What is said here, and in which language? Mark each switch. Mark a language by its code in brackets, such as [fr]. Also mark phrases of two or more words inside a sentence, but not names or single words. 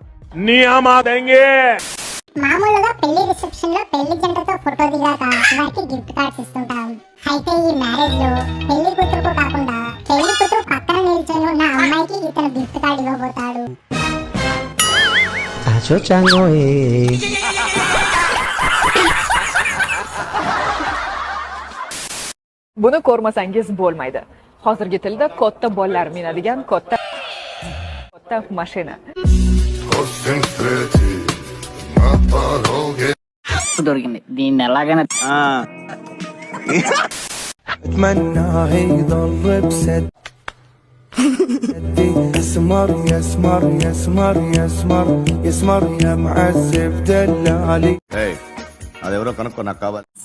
[te] మామూలుగా పెళ్లి రిసెప్షన్ లో పెళ్లి జంటతో ఫోటో దిగాక వారికి [en] gift cards [te] ఇస్తుంటాం. అయితే ఈ మ్యారేజ్ లో పెళ్లి కూతురుకు కాకుండా పెళ్లి కూతురు పక్కన నిల్చొని ఉన్న అమ్మాయికి ఇతను [en] gift card [te] ఇవ్వబోతాడు. [uz] Bunu korumasangiz bo'lmaydi. Hozirgi tilda katta bolalar minadigan katta mashina. [te] దొరికింది, దీన్ని ఎలాగైనా అదెవరో కనుక్కో, నాకు కావాలి.